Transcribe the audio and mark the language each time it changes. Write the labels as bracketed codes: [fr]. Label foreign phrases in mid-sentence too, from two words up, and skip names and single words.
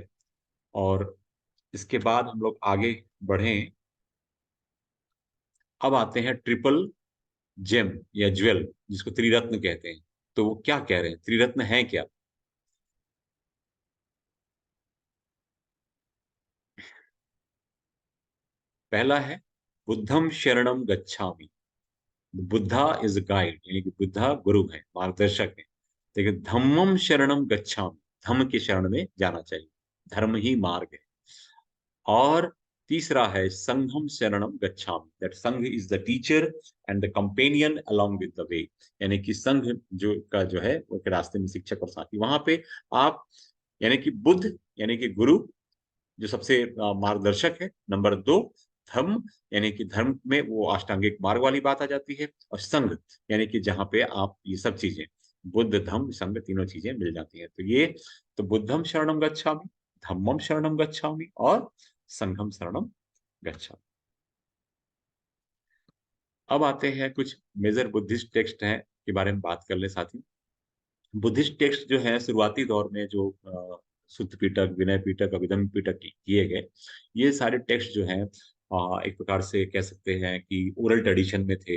[hi] और इसके बाद हम लोग आगे बढ़ें। अब आते हैं [en] triple gem [hi] या ज्वेल, जिसको त्रिरत्न कहते हैं। तो वो क्या कह रहे हैं, त्रिरत्न है क्या? पहला है [pi] बुद्धम शरणम गच्छामि, [en] Buddha is guide, [hi] यानी कि बुद्धा गुरु है, मार्गदर्शक है। देखिए, [pi] धम्मम शरणम गच्छामि, [hi] धम्म की शरण में जाना चाहिए, धर्म ही मार्ग है। और तीसरा है [pi] संघम शरणम गच्छामि, [en] That Sangha is the teacher and the companion along with the way, [hi] यानी कि संघ जो है वो के रास्ते में शिक्षक और साथी। वहां पे आप, यानी कि बुद्ध यानी कि गुरु जो सबसे मार्गदर्शक है। नंबर दो, धर्म, यानी कि धर्म में वो अष्टांगिक मार्ग वाली बात आ जाती है। और संघ, यानी कि जहाँ पे आप ये सब चीजें, बुद्ध धम्म संघ तीनों चीजें मिल जाती हैं। तो ये, तो [pi] बुद्धम शरणम गच्छामि, धम्मम शरणम गच्छामि और संघम शरणम गच्छामि। [hi] अब आते हैं कुछ [en] major Buddhist text [hi] हैं के बारे में बात कर ले साथी। बुद्धिस्ट टेक्स्ट जो है शुरुआती दौर में जो सुत्त पिटक, विनय पिटक, अभिधम्म पिटक किए गए, ये सारे टेक्स्ट जो हैं एक प्रकार से कह सकते हैं कि [en] oral tradition [hi] में थे।